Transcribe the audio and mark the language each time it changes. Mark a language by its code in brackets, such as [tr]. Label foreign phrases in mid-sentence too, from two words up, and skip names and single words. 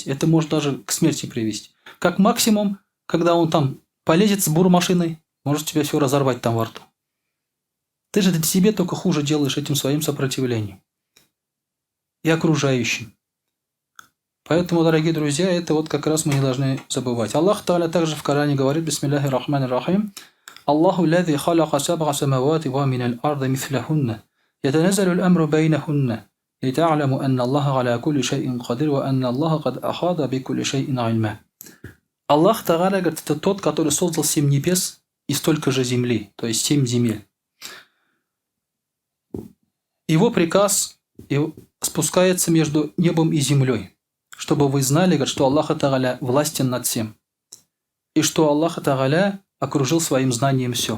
[ru] Это может даже к смерти привести. Как максимум, когда он там полезет с бурмашиной, может тебя все разорвать там во рту. Ты же себе только хуже делаешь этим своим сопротивлением. И окружающим. Поэтому, дорогие друзья, это вот как раз мы не должны забывать. [ar] الله تعالى [ru] также в Коране говорит, [ar] بسم الله الرحمن الرحيم، الله الذي خلق سبع سماوات ومن الأرض مثلهن، يتنزل الأمر بينهن، لتعلموا أن الله على كل شيء قدير، وأن الله قد أحاط بكل شيء علما. الله تعالى [ru] говорит, это тот, который создал 7 небес и столько же земли, то есть 7 земель. Его приказ спускается между небом и землей, чтобы вы знали, говорит, что [ar] الله تعالى [ru] властен над всем, и что [ar] الله تعالى [ru] окружил своим знанием все.